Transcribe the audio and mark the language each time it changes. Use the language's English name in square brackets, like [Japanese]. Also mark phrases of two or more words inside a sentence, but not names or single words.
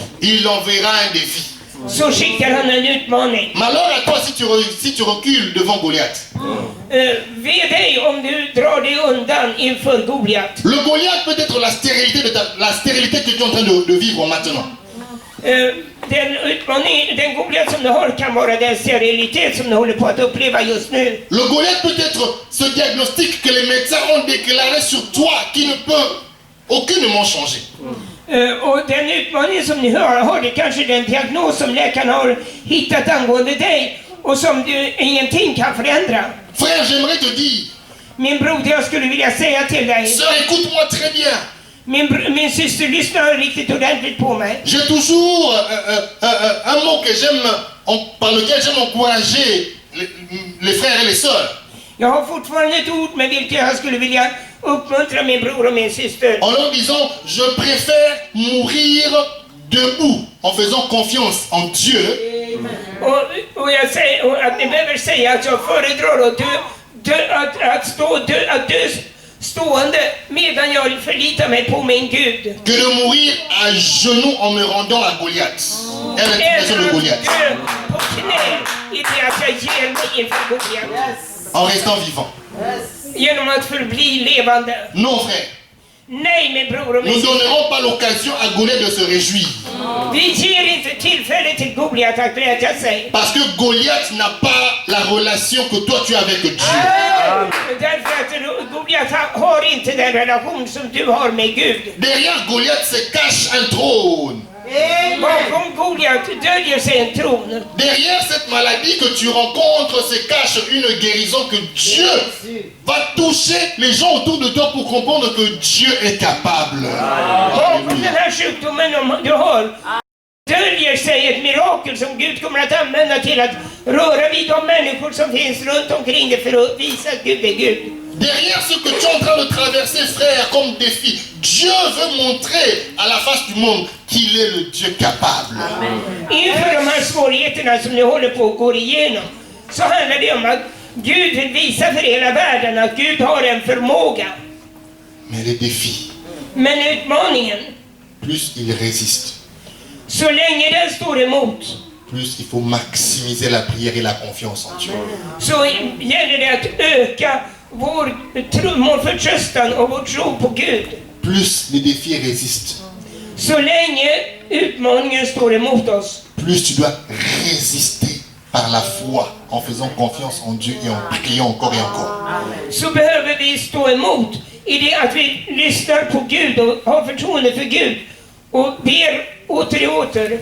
[French] il enverra un défi. [Swedish] så skickar han en utmaning. [French] Malheur à toi si tu recules devant Goliath. [Swedish] Ve dig om du drar dig undan inför Goliat. [French] Le Goliath peut être la stérilité que tu es en train de vivre maintenant. [Swedish] Den Goliat som du har kan vara den sterilitet som du håller på att uppleva just nu. [French] Le Goliath peut être ce diagnostic que les médecins ont déclaré sur toi qui ne peut aucunement changer. [Swedish] Och den utmaning som ni har det kanske den diagnos som läkaren har hittat angående dig och som du ingenting kan förändra. [French] Frère, j'aimerais te dire, [Swedish] Min broder, jag skulle vilja säga till dig. [French] sœur, écoute-moi très bien. [Swedish] Min syster lyssnar riktigt ordentligt på mig. [French] J'ai toujours un mot que par lequel j'aime encourager les frères et les sœurs. [Swedish] Jag har fortfarande ett ord med vilket jag skulle vilja uppmuntra min bror och min syster. [French] En leur disant, je préfère mourir debout en faisant confiance en Dieu. [Swedish] Och jag säger och att ni behöver säga att jag föredrar att dö stående medan jag förlitar mig på min Gud. [French] Que de mourir à genoux en me rendant à Goliath. Et à l'intimidation de Goliath. [Swedish] Dö på knä i det att jag ger mig inför Goliat. [French] En restant vivant. [Swedish] Genom att förbli levande. [French] Non, frère. [Swedish] Nej, min bror och [French] Nous [Swedish] min [French] ne [Swedish] syster. [French] donnerons pas l'occasion à Goliath de se réjouir. [Swedish] Vi ger inte tillfälle till Goliat att glädja sig. [French] Parce que Goliath n'a pas la relation que toi tu as avec Dieu. [Swedish] Därför att Goliat har inte den relation som du har med Gud. [French] Derrière Goliath se cache un trône. [Swedish] Bakom Goliat döljer sig en tron. [French] Derrière cette maladie que tu rencontres se cache une guérison que Dieu va toucher les gens autour de toi pour comprendre que Dieu est capable. [Swedish] Bakom den Alléluia. här sjukdomen du har döljer sig ett mirakel som Gud kommer att använda till att röra vid de människor som finns runt omkring dig för att visa att Gud är Gud. [French] Derrière ce que tu es en train de traverser, frère, comme défi, Dieu veut montrer à la face du monde qu'il est le Dieu capable. [Swedish] Inför de här svårigheterna som ni håller på att gå igenom så handlar det om att Gud vill visa för hela världen att Gud har en förmåga. [French] Mais les défis, [Swedish] Men utmaningen, [French] plus ils résistent, [Swedish] så länge den står emot, [French] plus il faut maximiser la prière et la confiance en Dieu. [Swedish] så gäller det att öka vår förtröstan och vår tro på Gud. [French] Plus les défis résistent, [Swedish] Så länge utmaningen står emot oss, [French] plus tu dois résister par la foi en faisant confiance en Dieu et en priant encore et encore. [Swedish] så behöver vi stå emot i det att vi lyssnar på Gud och har förtroende för Gud och ber åter och åter